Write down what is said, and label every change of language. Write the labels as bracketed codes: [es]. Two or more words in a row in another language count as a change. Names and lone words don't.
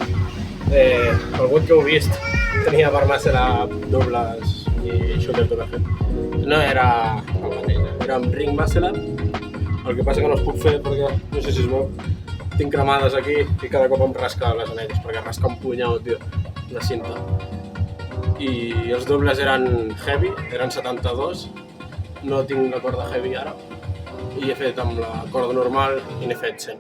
[ca] El WOD que heu vist tenia per [en] muscle up, [ca] dobles i [en] shoulder to the head. [ca] No era el mateix, era amb [en] ring muscle up. [ca] El que passa que no es puc fer perquè, no sé si es veu, tinc cremades aquí i cada cop em rasca les anelles perquè rasca un punyau, tio, de cinta. I els dobles eren heavy, eren 72, no tinc la corda heavy ara i he fet amb la corda normal i n'he fet 100.